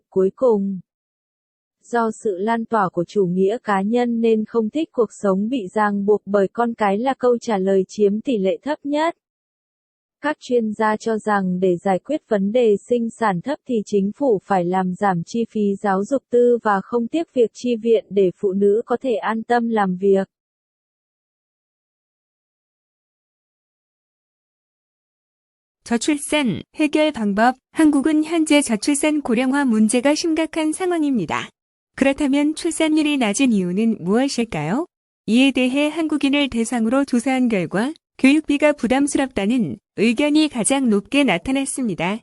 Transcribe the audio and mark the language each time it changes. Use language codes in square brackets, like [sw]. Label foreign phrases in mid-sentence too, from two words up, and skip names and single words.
[vi] Cuối cùng, do sự lan tỏa của chủ nghĩa cá nhân nên không thích cuộc sống bị ràng buộc bởi con cái là câu trả lời chiếm tỷ lệ thấp nhất. Các chuyên gia cho rằng để giải quyết vấn đề sinh sản thấp thì chính phủ phải làm giảm chi phí giáo dục tư và không tiếc việc chi viện để phụ nữ có thể an tâm làm việc. [ko] 저출산 해결 방법. 한국은 현재 저출산 고령화 문제가 심각한 상황입니다. 그렇다면 출산율이 낮은 이유는 무엇일까요? 이에 대해 한국인을 대상으로 조사한 결과 교육비가 부담스럽다는 의견이 가장 높게 나타났습니다.